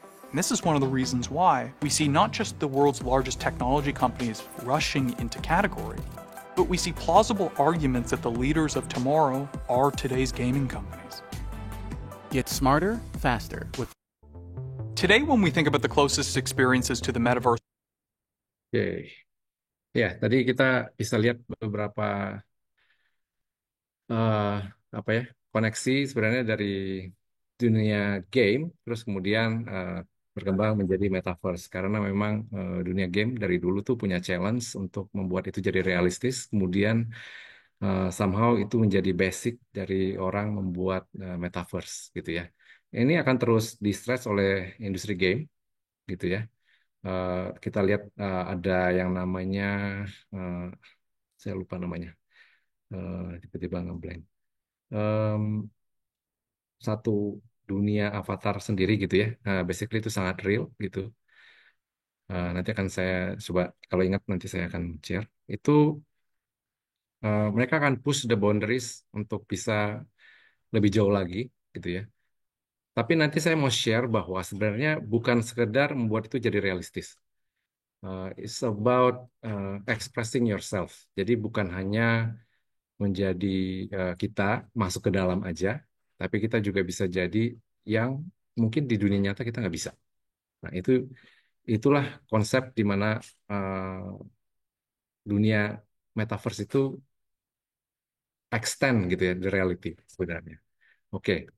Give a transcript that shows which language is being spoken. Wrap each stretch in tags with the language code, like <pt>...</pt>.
<en>And this is one of the reasons why we see not just the world's largest technology companies rushing into category, but we see plausible arguments that the leaders of tomorrow are today's gaming companies. Get smarter, faster with Today, when we think about the closest experiences to the metaverse,</en> <id>Oke. Ya, tadi kita bisa lihat beberapa apa ya koneksi sebenarnya dari dunia game, terus kemudian berkembang menjadi metaverse karena memang dunia game dari dulu tuh punya challenge untuk membuat itu jadi realistis, kemudian somehow itu menjadi basic dari orang membuat metaverse gitu ya. Ini akan terus di-stretch oleh industri game gitu ya. Kita lihat ada yang namanya saya lupa namanya, tiba-tiba ngeblank. Em, Satu dunia avatar sendiri gitu ya. Basically itu sangat real gitu. Nanti akan saya coba kalau ingat nanti saya akan share. Itu mereka akan</id> <en>push the boundaries</en> <id>untuk bisa lebih jauh lagi gitu ya. Tapi nanti saya mau share bahwa sebenarnya bukan sekedar membuat itu jadi realistis.</id> <en>It's about expressing yourself.</en> <id>Jadi bukan hanya menjadi kita masuk ke dalam aja, tapi kita juga bisa jadi yang mungkin di dunia nyata kita nggak bisa. Nah, itulah konsep di mana dunia metaverse itu extend gitu ya,</id> <en>the reality</en> <id>sebenarnya. Oke.</id>